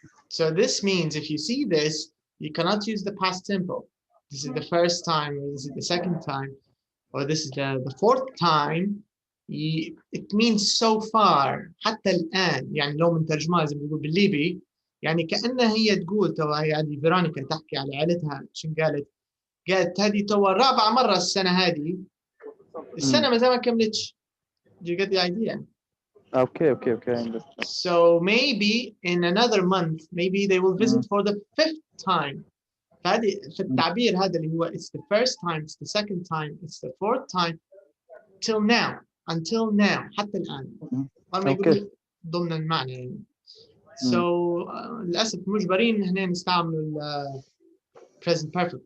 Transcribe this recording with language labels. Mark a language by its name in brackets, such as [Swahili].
[English] So this means if you see this, you cannot use the past simple. This is the first time, or this is the second time, or this is the fourth time. It means so far. [Arabic] حتى الآن يعني لو من ترجمة زي ما بيقول بالليبي يعني كأنها هي تقول تو هذه فيرونيكا تحكي على عائلتها شو قالت هذه تو الرابعة مرة السنة هذه السنة ما كملتش. [English] Do you get the idea? Okay, I understand. So maybe in another month, maybe they will visit for the 5th time. [Arabic] فهذه في التعبير هذا اللي هو [English] it's the first time, it's the second time, it's the 4th time, till now, until now, [Arabic] حتى الآن. ما يقول ضمن المعنى يعني. So للأسف مجبرين هنا نستعمل present perfect.